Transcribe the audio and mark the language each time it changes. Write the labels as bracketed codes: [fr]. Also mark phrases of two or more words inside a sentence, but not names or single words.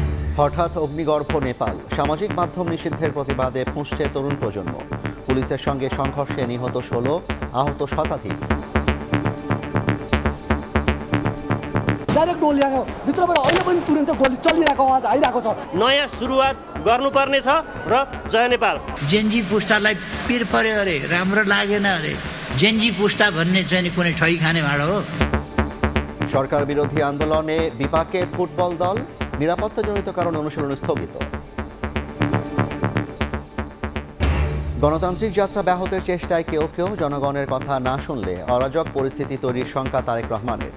[bn] হঠাৎ অগ্নিগর্ভ নেপাল, সামাজিক মাধ্যম নিষিদ্ধের প্রতিবাদে ফুঁসছে তরুণ প্রজন্ম। পুলিশের সঙ্গে সংঘর্ষে নিহত 16, আহত শতাধিক। [ne] डाइरेक्ट गोली आएको भित्रबाट अहिले पनि तुरुन्त गोली चलिरहेको आवाज आइरहेको छ। नयाँ सुरुवात गर्नुपर्ने छ र जय नेपाल। जेनजी पुस्तालाई पिर पर्यो अरे, राम्रो लागेन अरे। जेनजी पुस्ता भन्ने चाहिँ कुनै ठगी खाने भाँडो हो। [bn] সরকার বিরোধী আন্দোলনে বিপাকে ফুটবল দল, নিরাপত্তাজনিত কারণে অনুশীলন স্থগিত। গণতান্ত্রিক যাত্রা ব্যাহতের চেষ্টায় কেউ কেউ জনগণের কথা না শুনলে অরাজক পরিস্থিতি তৈরির শঙ্কা তারেক রহমানের।